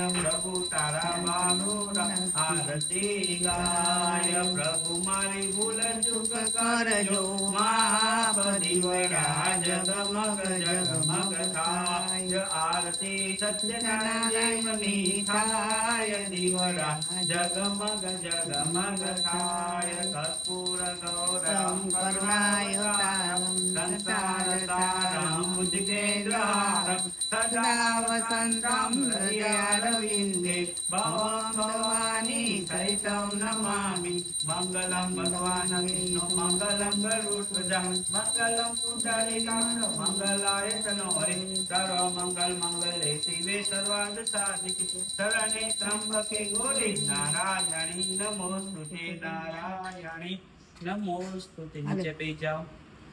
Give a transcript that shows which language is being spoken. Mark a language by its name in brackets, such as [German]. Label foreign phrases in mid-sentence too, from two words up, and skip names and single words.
[Gujarati] પ્રભુ તારા માનું આરતી ગાય પ્રભુ મારી ભૂલ ચૂક કરજો માફ દીવડા જગમગ જગમગ થાય. આરતી સત્યનારાયણ દેવની થાય દીવડા જગમગ જગમગ થાય. [Sanskrit] કર્પૂર ગૌરમ કરુણાય સંસાર तुषारं भुजगेन्द्रहारं सदा वसन्तं हृदयारविन्दे भवं भवानी सहितं नमामि मङ्गलं भगवान् विष्णु मङ्गलं गरुडध्वजं मङ्गलं पुण्डरीकाक्षं मङ्गलाय तनो हरे सर्वमङ्गलमङ्गले शिवे सर्वार्थसाधिके शरणे त्र्यम्बके गौरी नारायणी नमोस्तुते नारायणी नमोस्तुते [Hindi] नीचे पे जाओ